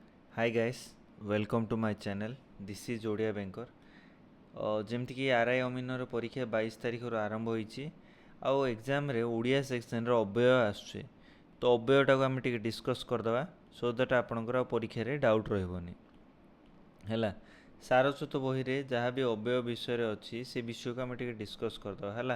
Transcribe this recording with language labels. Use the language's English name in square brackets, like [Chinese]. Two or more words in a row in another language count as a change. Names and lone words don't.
[English] Hi guys, welcome to my channel. This is ଓଡ଼ିଆ ବ୍ୟାଙ୍କର। [Odia] ଯେମିତିକି ଆର୍ ଆଇ ଅମିନର ପରୀକ୍ଷା 22 ତାରିଖରୁ ଆରମ୍ଭ ହୋଇଛି ଆଉ ଏକ୍ଜାମରେ ଓଡ଼ିଆ ସେକ୍ସନର ଅବ୍ୟୟ ଆସୁଛି। ତ ଅବ୍ୟୟଟାକୁ ଆମେ ଟିକେ ଡିସ୍କସ୍ କରିଦେବା [English] so that [Odia] ଆପଣଙ୍କର ଆଉ ପରୀକ୍ଷାରେ ଡାଉଟ୍ ରହିବନି ହେଲା। ସାରସ୍ୱତ ବହିରେ ଯାହା ବି ଅବ୍ୟୟ ବିଷୟରେ ଅଛି ସେ ବିଷୟକୁ ଆମେ ଟିକେ ଡିସ୍କସ୍ କରିଦେବା ହେଲା।